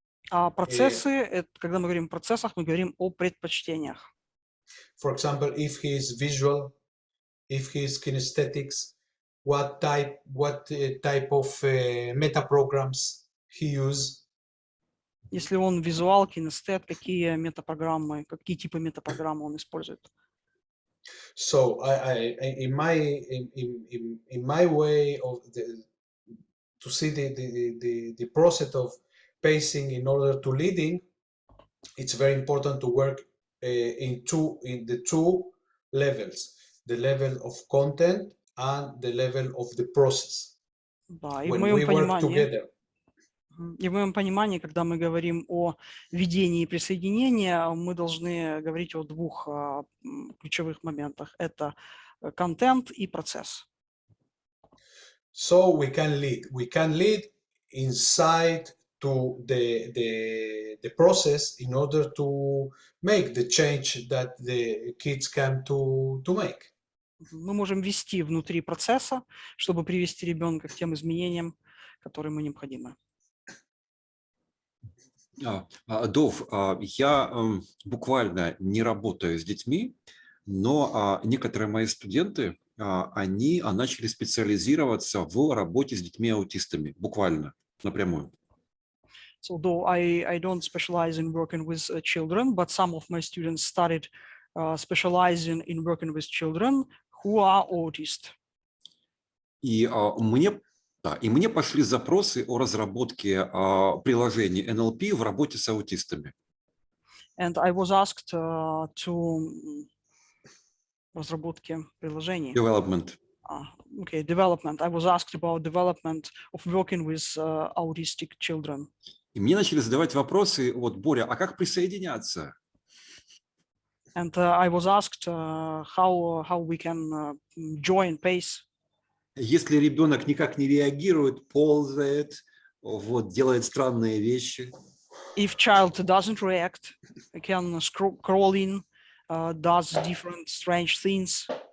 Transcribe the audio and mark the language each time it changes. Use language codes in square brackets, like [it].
[ru] А процессы, когда мы говорим о процессах, мы говорим о предпочтениях. [en] For example, if he is visual, if he is kinesthetics, what type of meta programs he use. [ru] Если он визуал, кинестет, какие метапрограммы, какие типы метапрограммы он использует? [en] So in my way of to see the process of pacing in order to leading, it's very important to work in the two levels: the level of content and the level of the process. [ru] Да, и [en] when we work together. [ru] И в моем понимании, когда мы говорим о ведении и присоединении, мы должны говорить о двух ключевых моментах. Это контент и процесс. [en] So we can lead inside to the process in order to make the change that the kids come to make. [ru] Мы можем вести внутри процесса, чтобы привести ребенка к тем изменениям, которые ему необходимы. Дов, я буквально не работаю с детьми, но некоторые мои студенты, они начали специализироваться в работе с детьми-аутистами, буквально, напрямую. [en] So though I don't specialize in working with children, but some of my students started specializing in working with children who are autists. [ru] И мне пошли запросы о разработке приложений NLP в работе с аутистами. [en] And I was asked to [ru] разработки приложений. [en] Development. Development. I was asked about development of working with autistic children. [ru] И мне начали задавать вопросы: вот, Боря, а как присоединяться? [en] And I was asked how we can join pace. [ru] Если ребенок никак не реагирует, ползает, вот, делает странные вещи. [en] If child doesn't react, can crawl in, does different strange things.